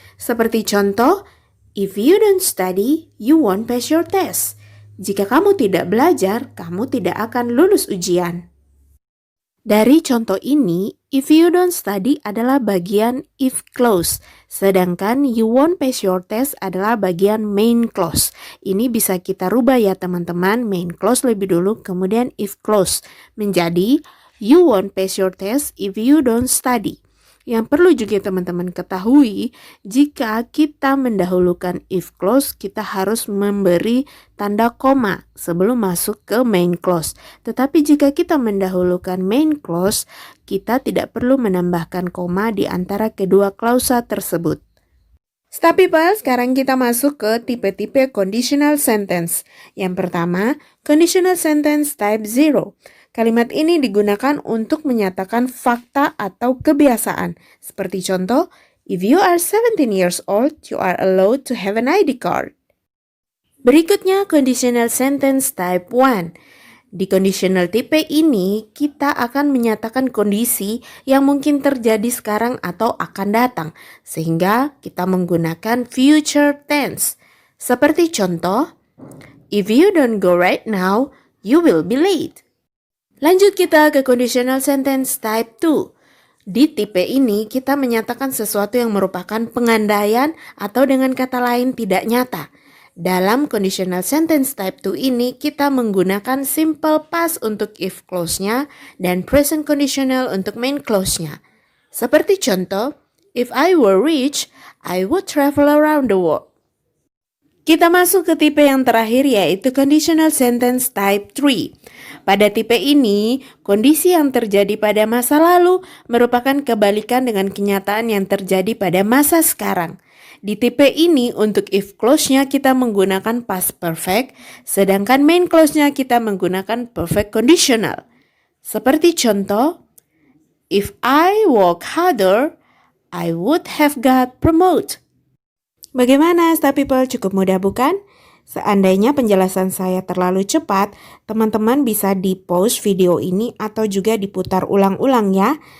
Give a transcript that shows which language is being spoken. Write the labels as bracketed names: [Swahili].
[Indonesian] Seperti contoh, [English] if you don't study, you won't pass your test. [Indonesian] Jika kamu tidak belajar, kamu tidak akan lulus ujian. Dari contoh ini, [English] if you don't study [Indonesian] adalah bagian [English] if clause, [Indonesian] sedangkan [English] you won't pass your test adalah bagian main clause. [Indonesian] Ini bisa kita rubah ya teman-teman, main clause lebih dulu kemudian if clause menjadi [English] you won't pass your test if you don't study. [Indonesian] Yang perlu juga teman-teman ketahui, jika kita mendahulukan if clause, kita harus memberi tanda koma sebelum masuk ke main clause. Tetapi jika kita mendahulukan main clause, kita tidak perlu menambahkan koma di antara kedua klausa tersebut. Star People, sekarang kita masuk ke tipe-tipe conditional sentence. Yang pertama, conditional sentence type 0. Kalimat ini digunakan untuk menyatakan fakta atau kebiasaan. Seperti contoh, [English] if you are 17 years old, you are allowed to have an ID card. [Indonesian] Berikutnya, conditional sentence type 1. Di conditional tipe ini, kita akan menyatakan kondisi yang mungkin terjadi sekarang atau akan datang, sehingga kita menggunakan future tense. Seperti contoh, [English] if you don't go right now, you will be late. [Indonesian] Lanjut kita ke conditional sentence type 2. Di tipe ini kita menyatakan sesuatu yang merupakan pengandaian atau dengan kata lain tidak nyata. Dalam conditional sentence type 2 ini kita menggunakan simple past untuk if clause-nya dan present conditional untuk main clause-nya. Seperti contoh, [English] if I were rich, I would travel around the world. [Indonesian] Kita masuk ke tipe yang terakhir yaitu conditional sentence type 3. Pada tipe ini, kondisi yang terjadi pada masa lalu merupakan kebalikan dengan kenyataan yang terjadi pada masa sekarang. Di tipe ini untuk if clause-nya kita menggunakan past perfect, sedangkan main clause-nya kita menggunakan perfect conditional. Seperti contoh, [English] if I work harder, I would have got promoted. [Indonesian] Bagaimana Star People, cukup mudah bukan? Seandainya penjelasan saya terlalu cepat, teman-teman bisa di-pause video ini atau juga diputar ulang-ulang ya.